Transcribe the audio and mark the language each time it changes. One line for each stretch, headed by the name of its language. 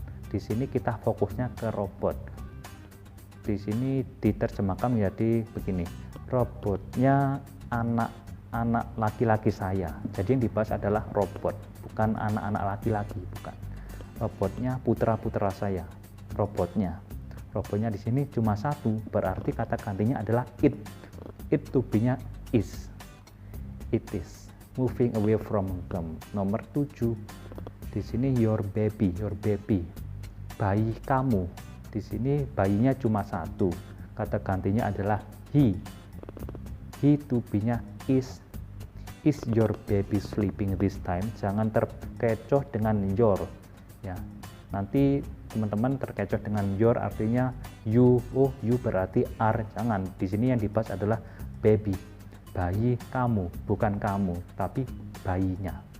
Indonesian: Di sini kita fokusnya ke robot. Di sini diterjemahkan menjadi begini, robotnya anak laki-laki saya. Jadi yang dibahas adalah robot, bukan anak-anak laki-laki, bukan. Robotnya putra-putra saya, robotnya. Robotnya di sini cuma satu, berarti kata gantinya adalah it. It to be-nya is.
English: It is moving away from them.
Indonesian: Nomor 7. Di sini
English: your baby,
Indonesian: bayi kamu. Di sini bayinya cuma satu, kata gantinya adalah he. He to be-nya is.
English: Is your baby sleeping this time?
Indonesian: Jangan terkecoh dengan your, ya. Nanti teman-teman terkecoh dengan your artinya you, oh you berarti are. Jangan. Di sini yang dibahas adalah baby, bayi kamu, bukan kamu, tapi bayinya.